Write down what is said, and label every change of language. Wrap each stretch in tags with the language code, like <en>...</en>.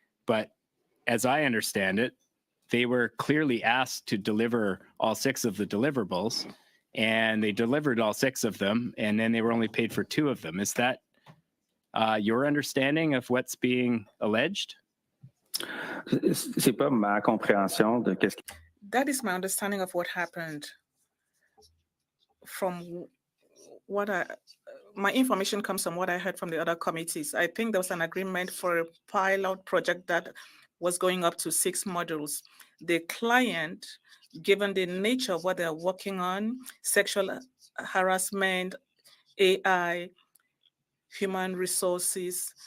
<en>But as I understand it, they were clearly asked to deliver all 6 of the deliverables, and they delivered all 6 of them, and then they were only paid for 2 of them. Is that your understanding of what's being alleged?</en> <fr>C'est pas ma compréhension de qu'est-ce qui...</fr> <en>That is my understanding of what happened. From what my information comes from what I heard from the other committees. I think there was an agreement for a pilot project that was going up to 6 modules. The client, given the nature of what they're working on, sexual harassment, AI, human resources.</en>